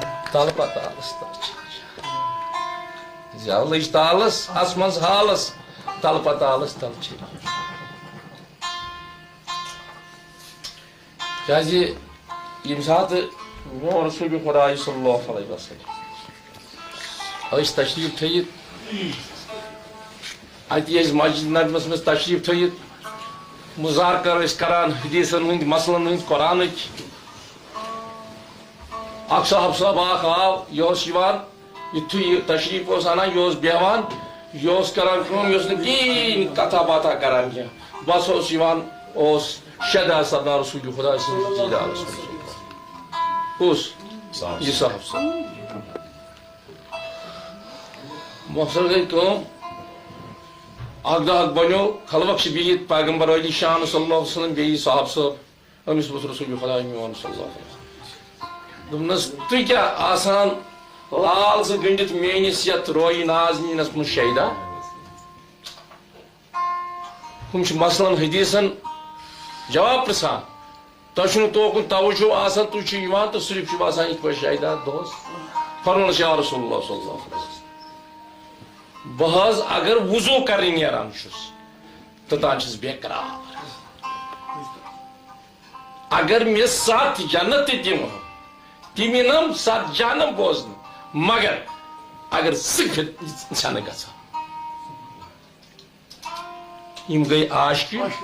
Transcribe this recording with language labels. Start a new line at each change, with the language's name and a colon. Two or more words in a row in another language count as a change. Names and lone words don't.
Kashmiri: تل پتالس زیولج تالس اسمنز حالس تل پتالس تل کیازِ ییٚمہِ ساتہٕ میون رسول خدا
Arabic: صلی اللہ علیہ وسلم
Kashmiri: ٲسۍ تشریٖف تھٲیِتھ اَتہِ ٲسۍ مسجد نبویَس منٛز تشریٖف تھٲیِتھ مُذاکرٕ ٲسۍ کران حدیٖثن ہٕنٛدۍ مسلن ہٕنٛدۍ قرآنٕکۍ اکھ صاحب اکھ آو یہِ اوس یِوان یُتھُے یہِ تشریٖف اوس اَنان یہِ اوس بیٚہوان یہِ اوس کران کٲم یہِ اوس نہٕ کِہیٖنۍ کتھا باتھا کران کینٛہہ بس اوس یِوان اوس شدہ سردار رسول خدا سٕنٛدِس دیٖدارس منٛز کُس یہِ صاحب مۄخصر گٔے کٲم اکھ دۄہ بنیو خلوق چھِ بِہِتھ پیغمبر علی شان
Arabic: صلی اللہ علیہ وسلم
Kashmiri: بیٚیہِ صاحب صٲب أمِس ووٚتھ رسول خدا میون
Arabic: صلی اللہ علیہ وسلم
Kashmiri: دوٚپنس تُہۍ کیٛاہ آسان لال زٕ گٔنڈِتھ میٲنِس یتھ رویہِ نازنیٖنس منٛز شیدا ہُم چھِ مثلاً حدیٖثن جواب پرژھان تۄہہِ چھُنہٕ توکُن توجہ آسان تُہۍ چھِو یِوان تہٕ صرف چھِو آسان یِتھ پٲٹھۍ شیدا دۄہس فرمووُس
Arabic: یا رسول اللہ صلی اللہ علیہ وسلم
Kashmiri: بہٕ حظ اگر وضوٗ کرنہِ نیران چھُس توٚتام چھُس بیقرار اگر مےٚ 7 جنت تہِ دِمہٕ تِم یِنم 7 جہنم بوزنہٕ مگر اگر ژٕ چھنہٕ گژھان یِم گٔے عاشقہِ